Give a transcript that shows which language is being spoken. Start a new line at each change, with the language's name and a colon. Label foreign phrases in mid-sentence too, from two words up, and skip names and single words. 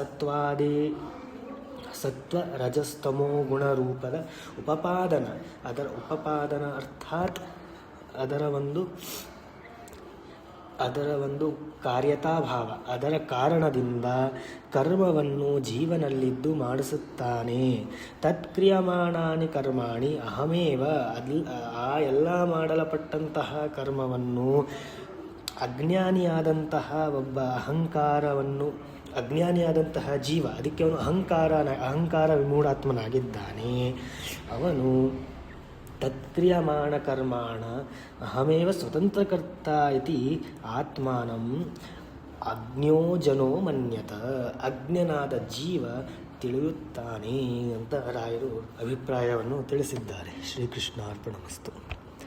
Kannada: ಸತ್ವ ರಜಸ್ತಮೋ ಗುಣ ರೂಪದ ಅದರ ಉಪಪಾದನ ಅರ್ಥಾತ್ ಅದರ ಒಂದು ಕಾರ್ಯತಾಭಾವ ಅದರ ಕಾರಣದಿಂದ ಕರ್ಮವನ್ನು ಜೀವನಲ್ಲಿದ್ದು ಮಾಡಿಸುತ್ತಾನೆ.
Sanskrit: ತತ್ಕ್ರಿಯಮಾಣಾನಿ ಕರ್ಮಾಣಿ ಅಹಮೇವ
Kannada: ಆ ಎಲ್ಲ ಮಾಡಲ್ಪಟ್ಟಂತಹ ಕರ್ಮವನ್ನು ಅಜ್ಞಾನಿಯಾದಂತಹ ಒಬ್ಬ ಅಜ್ಞಾನಿಯಾದಂತಹ ಜೀವ ಅದಕ್ಕೆ ಅವನು ಅಹಂಕಾರ ವಿಮೂಢಾತ್ಮನಾಗಿದ್ದಾನೆ. ಅವನು
Sanskrit: ತತ್ಕ್ರಿಯಮಾಣ ಕರ್ಮಾಣ ಅಹಮೇವ ಸ್ವತಂತ್ರಕರ್ತ ಇತಿ ಆತ್ಮಾನಂ ಅಜ್ಞೋಜನೋ ಮನ್ಯತ
Kannada: ಅಜ್ಞನಾದ ಜೀವ ತಿಳಿಯುತ್ತಾನೆ ಅಂತ ರಾಯರು ಅಭಿಪ್ರಾಯವನ್ನು ತಿಳಿಸಿದ್ದಾರೆ. ಶ್ರೀಕೃಷ್ಣಾರ್ಪಣಮಸ್ತು.